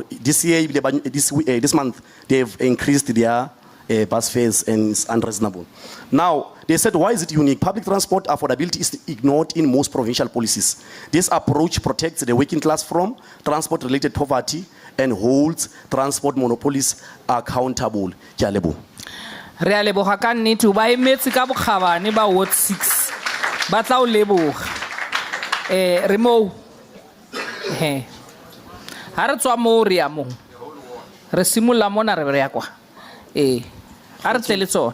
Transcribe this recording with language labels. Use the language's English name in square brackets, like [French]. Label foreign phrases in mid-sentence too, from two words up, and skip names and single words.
[English] This year, this month, they've increased their bus fares and it's unreasonable. Now, they said, why is it unique? Public transport affordability is ignored in most provincial policies. This approach protects the working class from transport-related poverty and holds transport monopolies accountable. [Tswana] Re a leboga ka nnete ba emetsi ka bokgabane ba ward 6 ba tla o leboga re mo ha re tswa mo re ya mo re simolla mona re ya kwa a re tle le tsona